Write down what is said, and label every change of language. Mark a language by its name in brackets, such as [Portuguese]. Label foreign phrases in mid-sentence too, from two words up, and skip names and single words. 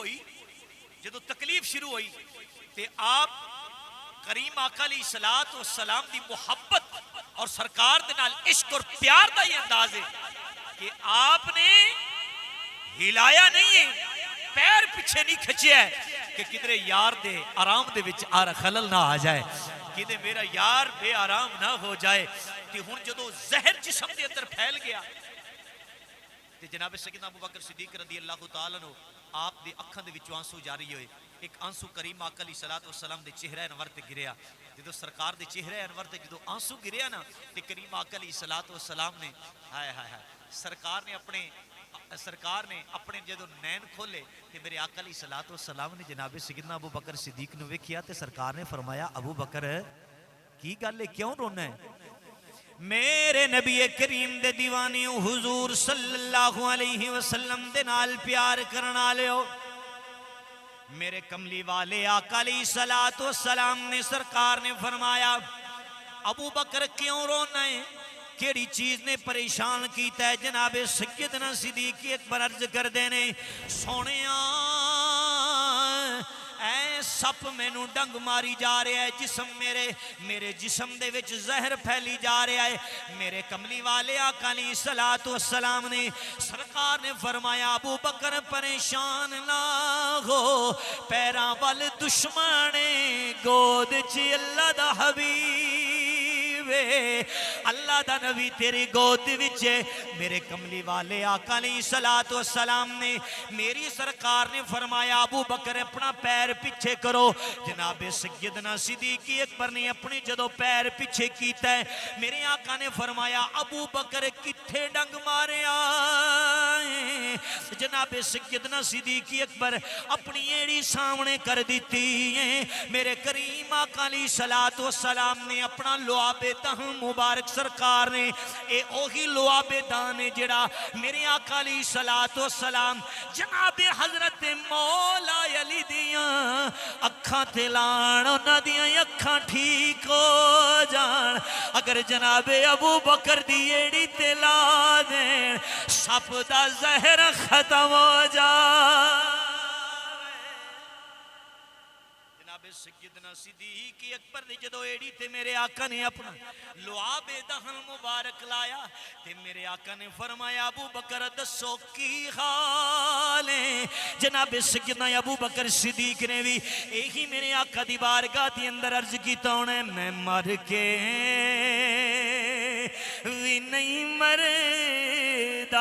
[Punjabi] شروع ہوئی تے آپ کریم آقا [Arabic] علیہ الصلوۃ والسلام [Punjabi] دی محبت اور سرکار دے نال عشق اور پیار دا یہ انداز ہے کہ آپ نے ہلایا نہیں ہے پیر پیچھے نہیں کھچیا ہے کہ کدھرے یار دے آرام دے وچ خلل نہ آ جائے کہ میرا یار بے آرام نہ ہو جائے. کہ ہن جدو زہر جسم دے اندر پھیل گیا تے جناب سیدنا ابو بکر صدیق [Arabic] رضی اللہ تعالیٰ عنہ [Punjabi] آپ دے اکھاں دے وچوں آنسو جاری ہوئے. ایک آنسو کریم آقا [Arabic] علیہ الصلوۃ والسلام [Punjabi] دے چہرہ انور تے گریا. جدو سرکار دے چہرہ انور تے جدو آنسو گریا نا تے کریم آقا [Arabic] علیہ الصلوۃ والسلام [Punjabi] نے ہائے ہائے ہائے سرکار نے اپنے جدو نین کھولے تے میرے آقا [Arabic] علیہ الصلوۃ والسلام [Punjabi] نے جناب سیدنا ابو بکر صدیق نو ویکھیا تے سرکار نے فرمایا ابو بکر کی گل ہے کیوں رونا ہے؟ میرے نبی کریم دے دیوانی حضور [Arabic] صلی اللہ علیہ وسلم [Punjabi] دے نال پیار کرنا لیو. میرے کملی والے آقا [Arabic] علیہ الصلوۃ والسلام [Punjabi] نے سرکار نے فرمایا ابو بکر کیوں رونا ہے؟ کیڑی چیز نے پریشان کیتا ہے؟ جناب سیدنا صدیق اکبر عرض کر دینے سونیا اے سپ مینوں ڈنگ ماری جا رہا ہے، جسم میرے جسم دے وچ زہر پھیلی جا رہا ہے. میرے کملی والے آقا [Arabic] علیہ الصلوۃ والسلام [Punjabi] نے سرکار نے فرمایا ابو بکر پریشان نہ ہو، پیراں ول دشمن گود چ اللہ دا حبیب اللہ دا نبی تیری گود وچ. میرے کملی والے آقا [Arabic] علیہ الصلوۃ والسلام [Punjabi] نے میری سرکار نے فرمایا ابو بکر اپنا پیر پیچھے کرو. جناب سیدنا صدیق اکبر نے اپنی جدو پیر پیچھے کیتا ہے میرے آقا نے فرمایا ابو بکر کتھے ڈنگ ماریا؟ جناب سیدنا صدیق اکبر اپنی ایڑی سامنے کر دیتی ہے. میرے کریم آقا [Arabic] علیہ الصلوۃ والسلام [Punjabi] نے اپنا لعاب دہن مبارک سرکار نے اے اوہی لعاب دہن جڑا میرے آقا [Arabic] علیہ الصلوۃ والسلام [Punjabi] جناب حضرت مولا علی دیاں اکھاں تے لان انہاں دیاں اکھاں ٹھیک ہو جان. اگر جناب ابو بکر دی ایڑی تے لا دین سپ دا زہر ختم ہو جائے. جناب سیدنا صدیق اکبر دی جدو ایڑی تے میرے آقا نے اپنا لعاب دہن مبارک لایا تے میرے آقا نے فرمایا ابو بکر دسو کی حال ہے؟ جناب سیدنا ابو بکر صدیق نے بھی یہی میرے آقا دی بارگاہ دی اندر عرض کیتا ہونا میں مر کے بھی نہیں مردا.